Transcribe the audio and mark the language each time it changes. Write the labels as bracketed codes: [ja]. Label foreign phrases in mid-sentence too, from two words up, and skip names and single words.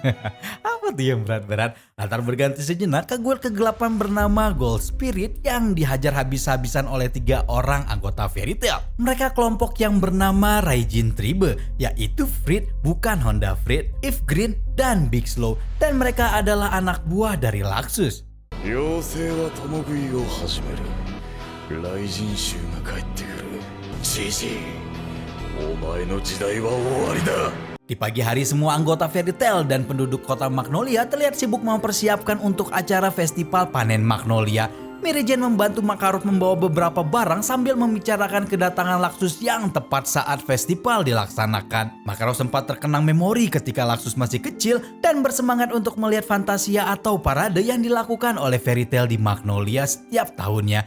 [id] Apa tuh yang berat-berat? Latar berganti sejenak ke guild kegelapan bernama Gold Spirit yang dihajar habis-habisan oleh 3 orang anggota Fairy Tail. Mereka kelompok yang bernama Raijin Tribe, yaitu Frit, bukan Honda Frit, If Green, dan Big Slow. Dan mereka adalah anak buah dari Laxus. [ja] 妖精は共食いを始める。雷神衆が帰ってくる。ジジイ、お前の時代は終わりだ。 [id] Di pagi hari semua anggota Fairy Tail dan penduduk kota Magnolia terlihat sibuk mempersiapkan untuk acara festival panen Magnolia. Mary Jane membantu Makarov membawa beberapa barang sambil membicarakan kedatangan Laxus yang tepat saat festival dilaksanakan. Makarov sempat terkenang memori ketika Laxus masih kecil dan bersemangat untuk melihat fantasia atau parade yang dilakukan oleh Fairy Tail di Magnolia setiap tahunnya.